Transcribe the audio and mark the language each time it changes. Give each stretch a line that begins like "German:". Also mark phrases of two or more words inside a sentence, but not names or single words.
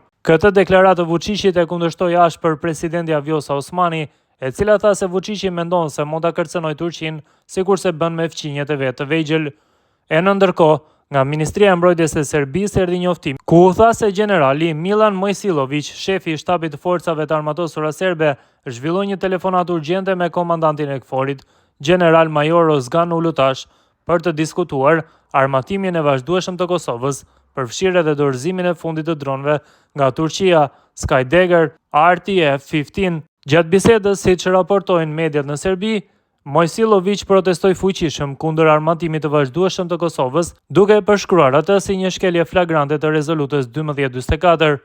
Albanian: Këtë deklaratë Vučićit e kundërshtoi ashpër presidenti Vjosa Osmani, e cila tha se Vučići mendon se mund ta kërcënojë Turqinë sikurse bën me fqinjet e vet të vegjël. E në ndërkohë, nga Ministria e Mbrojtjes e Serbisë erdhi njoftim, ku u tha se generali Milan Mojsilović, shefi i shtabit të forcave të armatosura serbe, zhvilloi një telefonatë urgjente me komandantin e KFOR-it, general major Ozgan Ulutash, për të diskutuar armatimin e vazhdueshëm të Kosovës, përfshirë edhe dorëzimin e fundit të dronëve nga Turqia, Skydagger RTF-15. Gjatë bisedës, siç raportojnë mediat në Serbi, Mojsilović protestoi fuqishëm kundër armatimit të vazhdueshëm të Kosovës, duke e përshkruar atë si një shkelje flagrante të rezolutës 1244.